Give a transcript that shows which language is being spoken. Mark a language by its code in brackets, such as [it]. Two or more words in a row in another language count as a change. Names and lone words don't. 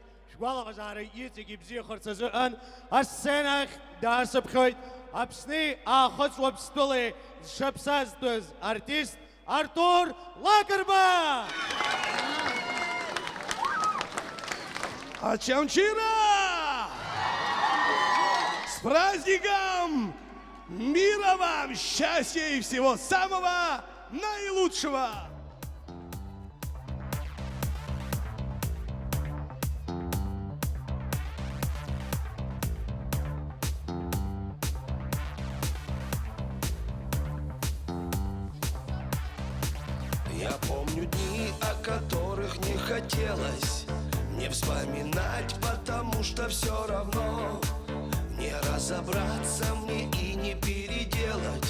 [ab] Шәгәалаҟазаара иҵегь ибзиахарц азыҳәан асценахь даасыԥхьоит Аԥсни аахыҵуа Ԥстәылеи зшаԥсазтәыз артист Артур Лакрба! Ачамчира! [ru] С праздником! Мира вам, счастья и всего самого наилучшего! Я помню дни, о которых не хотелось мне вспоминать, потому что все равно не разобраться мне и не переделать.